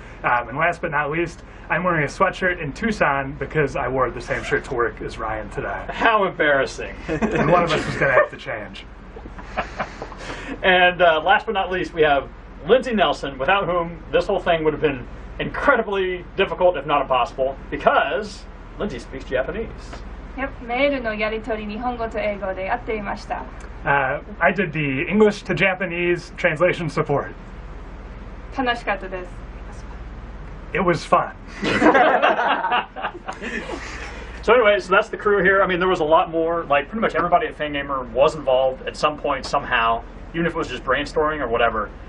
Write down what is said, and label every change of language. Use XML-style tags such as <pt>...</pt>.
<en>And last but not least, I'm wearing a sweatshirt in Tucson because I wore the same shirt to work as Ryan today. How embarrassing. And one of us was going to have to change. And last but not least, we have Lindsay Nelson, without whom this whole thing would have been incredibly difficult, if not impossible, because Lindsay speaks Japanese.</en> <ja>Yep, メールのやり取り日本語と英語でやっていました。</ja> <en>I did the English to Japanese translation support.</en> <ja>楽しかったです。</ja> <en>it was fun. So anyway, so that's the crew here. I mean, there was a lot more. Like, pretty much everybody at Fangamer was involved at some point, somehow, even if it was just brainstorming or whatever.</en>